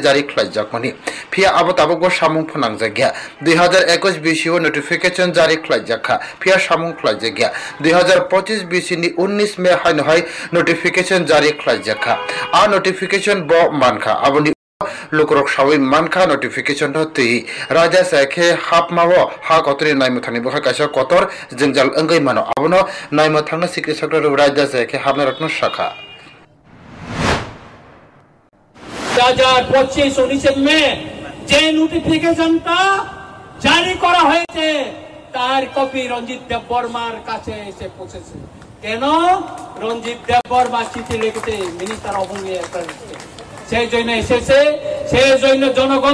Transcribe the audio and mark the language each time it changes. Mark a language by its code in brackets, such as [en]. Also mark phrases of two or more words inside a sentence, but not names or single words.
[trp] जारी खलाइजाकमानि फिया आबो ताबुक सामुं फोनांजागिया 2021 बिसिओ नोटिफिकेशन जारी खलाइजाखा फिया सामुं खलाइजागिया 2025 बिसिनि 19 मे हाय नोटिफिकेशन जारी खलाइजाखा आ नोटिफिकेशन ब मानखा आबोनि लुकरक सावै मानखा नोटिफिकेशन तै राजा साखे हाबमावो हा कतरि नायमथानि बखा काइसा कतर जंजाल अंगै मानो आबोनो नायमथांनो [en] secret secretary [trp] राजा साखे हाबना रत्न शाखा [bn] 2025 19 মে যে নোটিফিকেশনটা জারি করা হয়েছে তার কপি রঞ্জিত দেববর্মার কাছে এসে পৌঁছেছে কেন রঞ্জিত দেববর্মা চিঠি লিখেছে মিনিস্টার অবঙ্গে সেই জন্য এসেছে সেই জন্য জনগণ